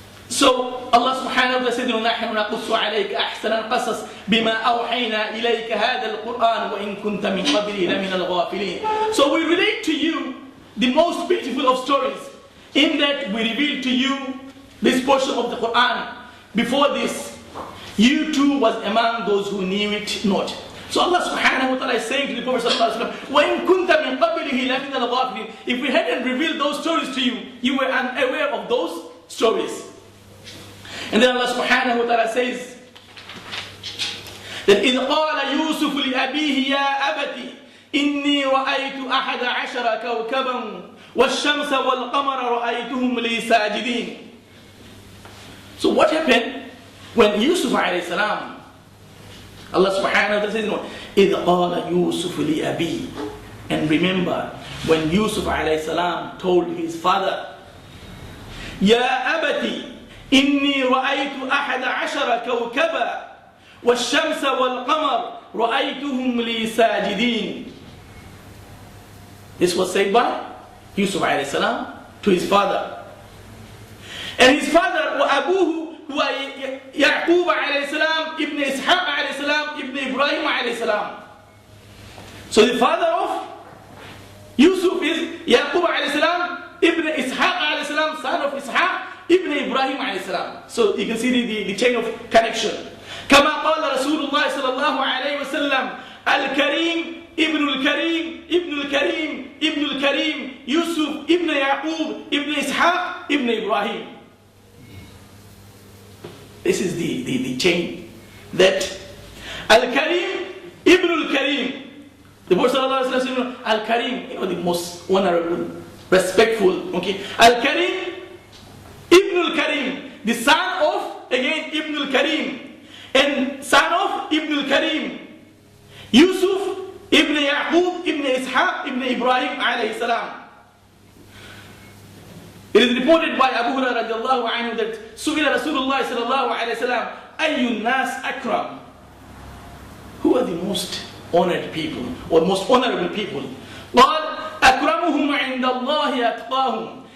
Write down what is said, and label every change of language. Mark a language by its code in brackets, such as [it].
[en] So Allah subhanahu wa ta'ala said, [ar] نَحْنُ نَقُصُّ عَلَيْكَ أَحْسَنَ الْقَصَصِ بِمَا أَوْحَيْنَا إِلَيْكَ هَذَا الْقُرْآنَ وَإِن كُنْتَ مِنْ قَبْلِهِ لَمِنَ الْغَافِلِينَ. [en] So we relate to you the most beautiful of stories, in that we reveal to you this portion of the Quran. Before this, you too was among those who knew it not. So Allah subhanahu wa ta'ala is saying to the Prophet sallallahu alaihi wasallam, [ar] وَإِن كُنْتَ مِنْ قَبْلِهِ لَمِنَ الْغَافِلِينَ. [en] If we hadn't revealed those stories to you, you were unaware of those stories. And then Allah subhanahu wa ta'ala says that [ar] إِذْ قَالَ يُوسُفُ لِأَبِيهِ يَا أَبَتِ إِنِّي رَأَيْتُ أَحَدَ عَشَرَ كَوْكَبًا وَالشَّمْسَ وَالْقَمَرَ رَأَيْتُهُمْ لِي سَاجِدِينَ. [en] So what happened when Yusuf alayhi salam, Allah subhanahu wa ta'ala says, [ar] إِذْ قَالَ يُوسُفُ لِأَبِيهِ. [en] And remember, when Yusuf alayhi salam told his father, [ar] يَا أَبَتِ إِنِّي رَأَيْتُ أَحَدَ عَشَرَ كَوْكَبًا وَالشَّمْسَ وَالْقَمَرَ رَأَيْتُهُمْ لِي سَاجِدِينَ. [en] This was said by Yusuf alayhi salam to his father. And his father, [ar] وَأَبُوهُ, هو يعقوب عليه السلام, ابن إسحاق عليه السلام, ابن إبراهيم عليه السلام. [en] So the father of Yusuf is Yaqub [ar] عليه السلام, [en] ibn Ishaq عليه السلام, son of Ishaq, ibn Ibrahim عليه السلام. So you can see the chain of connection. [ar] كما قال رسول الله صلى الله عليه وسلم, الكريم ابن الكريم ابن الكريم ابن الكريم يوسف ابن يعقوب ابن إسحاق ابن إبراهيم. [en] This is the chain. That Al-Karim, Ibn Al-Karim. The Prophet ﷺ, Al-Karim, the most honorable, respectful. Okay. Al-Karim, Ibn Al-Karim, the son of, again, Ibn Al-Karim. And son of Ibn Al-Karim, Yusuf, Ibn Yaqub, Ibn Ishaq, Ibn Ibrahim alayhi salam. It is reported by Abu Hurairah radiallahu anhu that Su'ila Rasulullah sallallahu alayhi wa sallam, [ar] Ayyun nas akram. [en] Who are the most honored people or most honorable people? [ar] قال أكرمهم عند الله أتقاهم.